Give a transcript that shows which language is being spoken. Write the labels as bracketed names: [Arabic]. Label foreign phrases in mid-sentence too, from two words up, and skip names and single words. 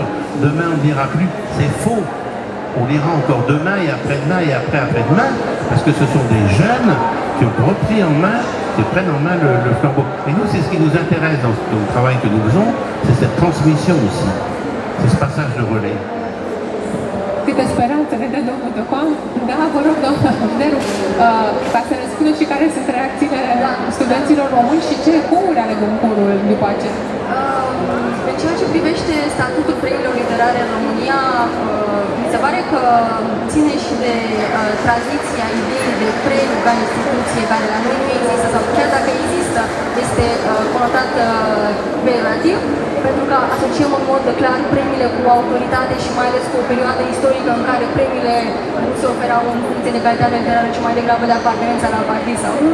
[French] Demain, on ne dira plus, c'est faux. On lira encore demain et après-demain et après-après-demain, parce que ce sont des jeunes qui ont repris en main, qui prennent en main le flambeau. Et nous, c'est ce qui nous intéresse dans le travail que nous faisons, c'est cette transmission aussi. C'est ce passage de relais. [Romanian] câte speranțe ne dă domnul Docoan. Da, vă rog, domnul Neru, ca să ne spuneți și care sunt reacțiile studenților români și ce ecouri are concursul după aceea. În ceea ce privește statutul premiilor literare în România, mi se pare că ține și de tradiția ideii de premiu ca instituție, care la noi nu există, sau chiar dacă există, este conotat peiorativ, pentru că asociem în mod clar premiile cu autoritate și mai ales cu o perioadă istorică în care premiile nu se oferau în funcție de calitate literară, ci mai degrabă de apartenența la partid sau nu.